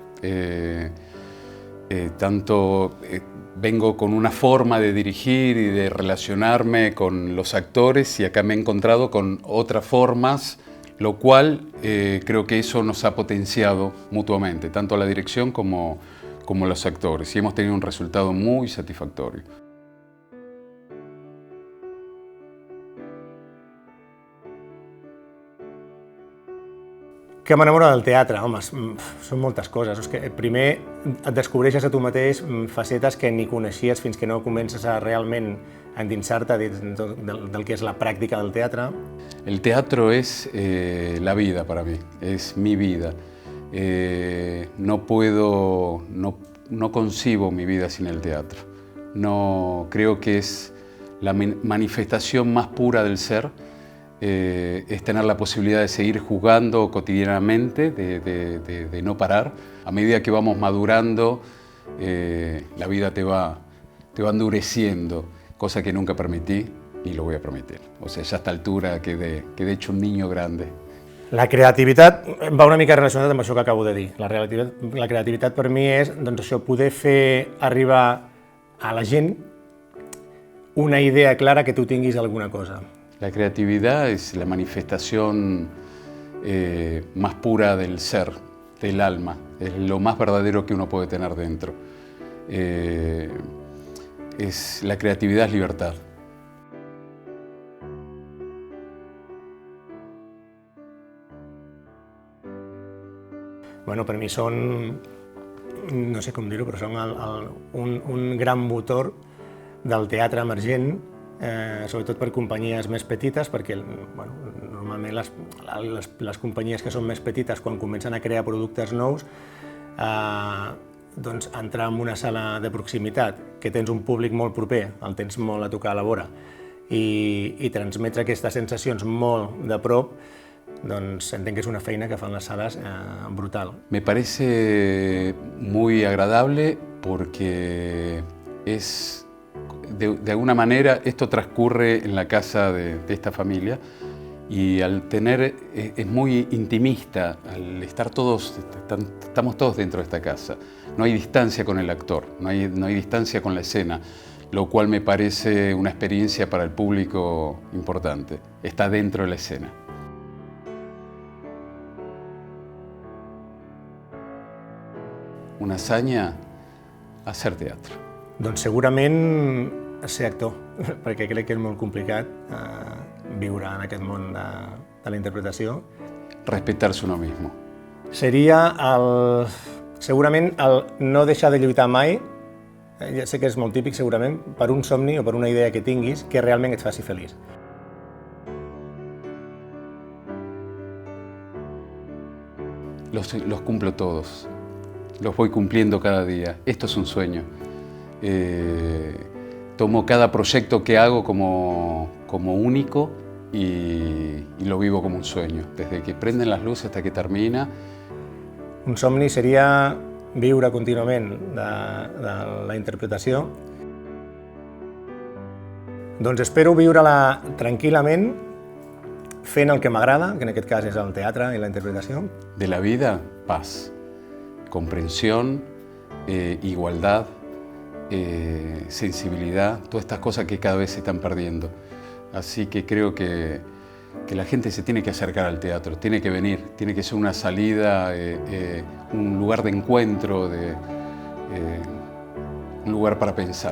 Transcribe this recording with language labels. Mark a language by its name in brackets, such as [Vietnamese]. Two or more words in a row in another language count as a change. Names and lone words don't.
[Spanish] Vengo con una forma de dirigir y de relacionarme con los actores y acá me he encontrado con otras formas, lo cual creo que eso nos ha potenciado mutuamente, tanto la dirección como los actores, y hemos tenido un resultado muy satisfactorio. [Catalan] Que m'enamora del teatre? Home, són moltes coses. És que primer et descobreixes a tu mateix facetes que ni coneixies fins que no comences a realment endinsar-te del que és la pràctica del teatre. [Spanish] El teatro es la vida para mí, es mi vida. No concibo mi vida sin el teatro. No, creo que es la manifestación más pura del ser. Es tener la posibilidad de seguir jugando cotidianamente, de no parar. A medida que vamos madurando, la vida te va endureciendo, cosa que nunca permití ni lo voy a permitir. O sea, ya a esta altura quedé hecho un niño grande. [Catalan] La creativitat va una mica relacionada amb això que acabo de dir. La creativitat per mi és doncs això, poder fer arribar a la gent una idea clara que tu tinguis alguna cosa. [Spanish] La creatividad es la manifestación más pura del ser, del alma. Es lo más verdadero que uno puede tener dentro. La creatividad es libertad. [Catalan] Bueno, per mi són, no sé com dir-ho, però són un gran motor del teatre emergent, sobretot per companyies més petites, perquè bueno, normalment les companyies que són més petites, quan comencen a crear productes nous, doncs entrar en una sala de proximitat, que tens un públic molt proper, el tens molt a tocar a la vora, i transmetre aquestes sensacions molt de prop, doncs entenc que és una feina que fan les sales brutal. [Spanish] Me parece muy agradable porque de alguna manera esto transcurre en la casa de esta familia y al tener, es muy intimista, al estar todos, estamos todos dentro de esta casa. No hay distancia con el actor, no hay distancia con la escena, lo cual me parece una experiencia para el público importante. Está dentro de la escena. Una hazaña, hacer teatre. [Catalan] Doncs segurament ser actor, perquè crec que és molt complicat viure en aquest món de la interpretació. [Spanish] Respetarse uno mismo. [Catalan] Seria segurament el no deixar de lluitar mai, ja sé que és molt típic segurament, per un somni o per una idea que tinguis que realment et faci feliç. [Spanish] Los cumplo todos, los voy cumpliendo cada día. Esto es un sueño. Tomo cada proyecto que hago como único y lo vivo como un sueño, desde que prenden las luces hasta que termina. [Catalan] Un somni seria viure contínuament de la interpretació. Doncs espero viure-la tranquil·lament, fent el que m'agrada, que en aquest cas és el teatre i la interpretació. [Spanish] De la vida, paz, comprensión, igualdad, sensibilidad, todas estas cosas que cada vez se están perdiendo. Así que creo que la gente se tiene que acercar al teatro, tiene que venir, tiene que ser una salida, un lugar de encuentro, un lugar para pensar.